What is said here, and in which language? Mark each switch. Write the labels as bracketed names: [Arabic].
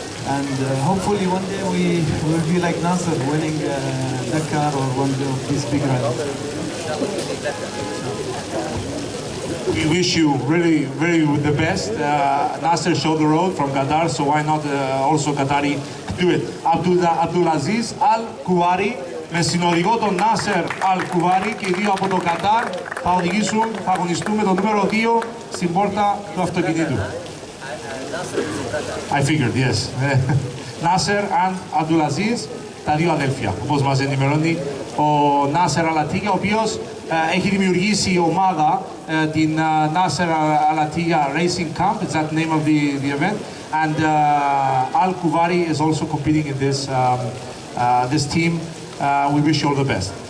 [English] And hopefully one day we will be like Nasser, winning Dakar or one of these big rallies. We wish you really the best. Nasser showed the road from Qatar, so why not also Qatari do it. [Greek] Abdulaziz Al-Kuvari με συνοδηγό τον Nasser Al-Kuvari, και οι δύο από το Κατάρ θα αγωνιστούν με το νούμερο 2 στην πόρτα του αυτοκινήτου. [English] I figured, yes. Nasser and Abdulaziz, [Greek] τα δύο αδέλφια, όπως μας ενημερώνει ο Nasser Al-Attiyah, ο οποίος έχει δημιουργήσει ομάδα, την [English] Nasser Al-Attiyah Racing Camp, it's that name of the event, and Al-Kuvari is also competing in this team. We wish you all the best.